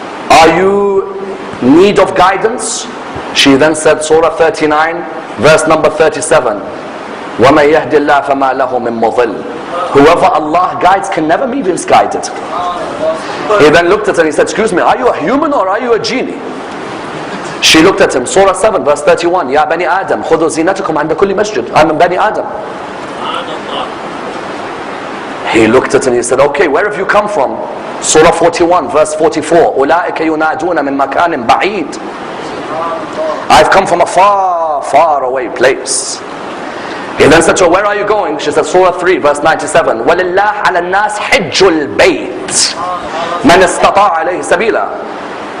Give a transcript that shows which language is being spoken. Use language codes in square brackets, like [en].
[en] Are you in need of guidance? She then said, Surah 39, verse number 37. [ar] وَمَن يَهْدِ اللَّهُ فَمَا لَهُ مِن مُضِلٍّ. [en] Whoever Allah guides can never be misguided. He then looked at her and he said, excuse me, are you a human or are you a genie? She looked at him, Surah 7, verse 31. [ar] Ya Bani Adam, خُذُوا زِينَتَكُمْ عِنْدَ كُلِّ مَسْجِدٍ. [en] I'm a Bani Adam. He looked at her and he said, okay, where have you come from? Surah 41, verse 44. [ar] أُولَٰئِكَ يُنَادُونَ مِن مَكَانٍ بَعِيدٍ. [en] I've come from a far, far away place. He then said to her, where are you going? She said, Surah 3, verse 97. [ar] وَلِلَّهِ عَلَى النَّاسِ حِجُّ الْبَيْتِ مَنِ اسْتَطَاعَ عَلَيْهِ سَبِيلًا.